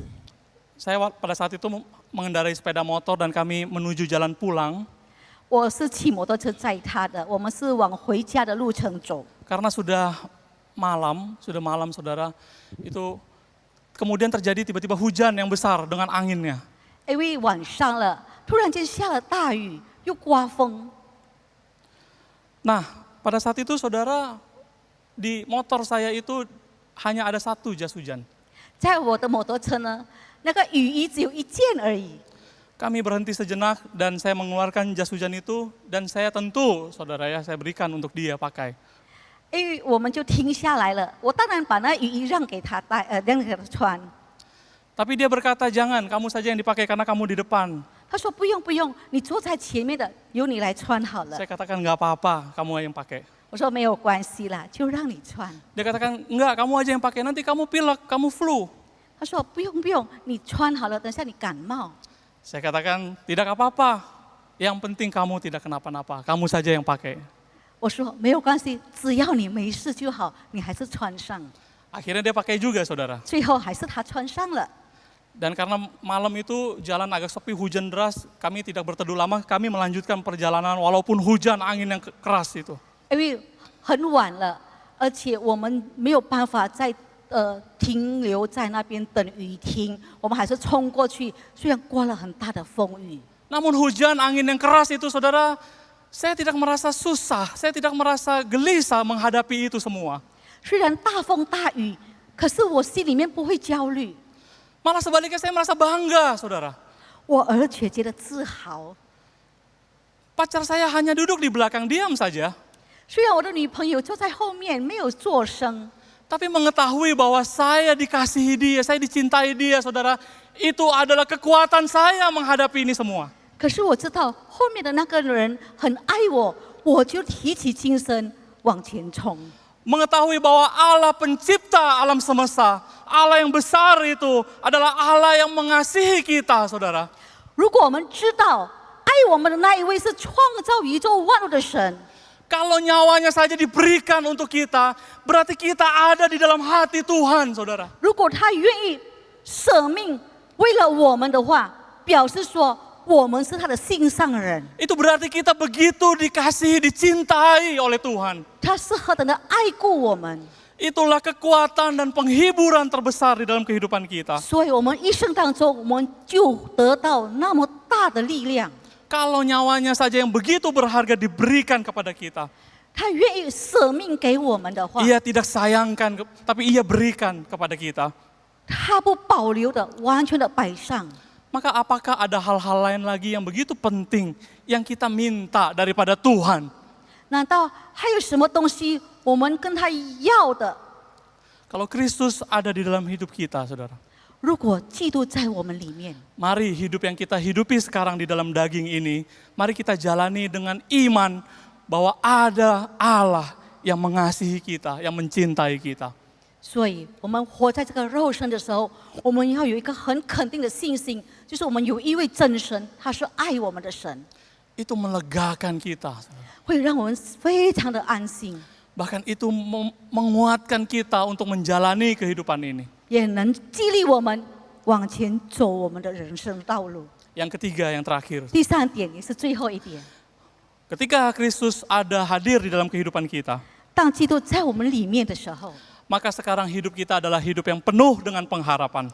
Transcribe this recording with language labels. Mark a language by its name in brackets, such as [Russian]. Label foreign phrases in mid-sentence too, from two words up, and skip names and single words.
[Indonesian] Saya pada saat itu mengendarai sepeda motor dan kami menuju jalan pulang [Chinese] 我是骑摩托车载她的，我们是往回家的路程走。 [Indonesian] karena sudah malam saudara. Itu kemudian terjadi tiba-tiba hujan yang besar dengan anginnya. [Chinese] 因为晚上了，突然间下了大雨，又刮风。 [Indonesian] Nah, pada saat itu saudara, di motor saya itu hanya ada satu jas hujan. [Chinese] 在我的摩托车呢，那个雨衣只有一件而已。 [Indonesian] Kami berhenti sejenak dan saya mengeluarkan jas hujan itu dan saya tentu saudara ya, saya berikan untuk dia pakai. [Chinese] 因为我们就停下来了，我当然把那雨衣让给他让给他穿。 [Indonesian] Tapi dia berkata, jangan, kamu saja yang dipakai karena kamu di depan. [Chinese] 他说不用不用，你坐在前面的，由你来穿好了 [Indonesian] Saya。katakan, nggak apa-apa, kamu yang pakai. [Chinese] 我说没有关系啦，就让你穿。 [Indonesian] Dia katakan, enggak, kamu aja yang pakai, nanti kamu pilek, kamu flu. [Chinese] 他说不用不用，你穿好了，等下你感冒。 [Indonesian] Saya katakan, tidak apa-apa, yang penting kamu tidak kenapa-napa, kamu saja yang pakai. [Chinese] 我说没有关系，只要你没事就好，你还是穿上。 [Indonesian] Akhirnya dia pakai juga saudara. [Chinese] 最后还是他穿上了。 [Indonesian] Dan karena malam itu jalan agak sepi, hujan deras, kami tidak berteduh lama, kami melanjutkan perjalanan walaupun hujan angin yang keras itu. [Chinese] 因为很晚了，而且我们没有办法再停留在那边等雨停，我们还是冲过去，虽然刮了很大的风雨。 [Indonesian] Namun hujan angin yang keras itu saudara, saya tidak merasa susah, saya tidak merasa gelisah menghadapi itu semua. [Chinese] 虽然大风大雨，可是我心里面不会焦虑， [Indonesian] Malah sebaliknya saya merasa bangga saudara. [Chinese] 我而且觉得自豪。 [Indonesian] Pacar saya hanya duduk di belakang diam saja. [Chinese] 虽然我的女朋友坐在后面没有作声， [Indonesian] Tapi mengetahui bahwa saya dikasihi dia, saya dicintai dia saudara. Itu adalah kekuatan saya menghadapi ini semua. [Chinese] 可是我知道后面的那个人很爱我，我就提起精神往前冲。 [Indonesian] Mengetahui bahwa Allah pencipta alam semesta, Allah yang besar itu adalah Allah yang mengasihi kita saudara. [Chinese] 如果我们知道爱我们的那一位是创造宇宙万物的神， [Indonesian] Kalau nyawanya saja diberikan untuk kita, berarti kita ada di dalam hati Tuhan saudara. [Chinese] 如果他愿意舍命为了我们的话，表示说我们是他的心上人， [Indonesian] Itu berarti kita begitu dikasihi, dicintai oleh Tuhan. [Chinese] 他是何等的爱顾我们， [Indonesian] Itulah kekuatan dan penghiburan terbesar di dalam kehidupan kita. [Chinese] 所以我们一生当中我们就得到那么大的力量。 [Indonesian] Kalau nyawanya saja yang begitu berharga diberikan kepada kita. [Chinese] 他愿意舍命给我们的话， [Indonesian] Ia tidak sayangkan, tapi ia berikan kepada kita. [Chinese] 他不保留的，完全的摆上。 [Indonesian] Maka apakah ada hal-hal lain lagi yang begitu penting yang kita minta daripada Tuhan? [Chinese] 难道还有什么东西我们跟他要的？ [Indonesian] Kalau Kristus ada di dalam hidup kita, saudara. [Chinese] 如果基督在我们里面， [Indonesian] Mari hidup yang kita hidupi sekarang di dalam daging ini, mari kita jalani dengan iman bahwa ada Allah yang mengasihi kita, yang mencintai kita. [Chinese] 所以我们活在这个肉身的时候，我们要有一个很肯定的信心，就是我们有一位真神，他是爱我们的神， [Indonesian] Itu melegakan kita. [Chinese] 会让我们非常的安心， [Indonesian] Bahkan itu menguatkan kita untuk menjalani kehidupan ini. [Chinese] 也能激励我们往前走我们的人生道路。 [Indonesian] Yang ketiga, yang terakhir. [Chinese] 第三点也是最后一点， [Indonesian] Ketika Kristus ada hadir di dalam kehidupan kita, [Chinese] 当基督在我们里面的时候， [Indonesian] maka sekarang hidup kita adalah hidup yang penuh dengan pengharapan.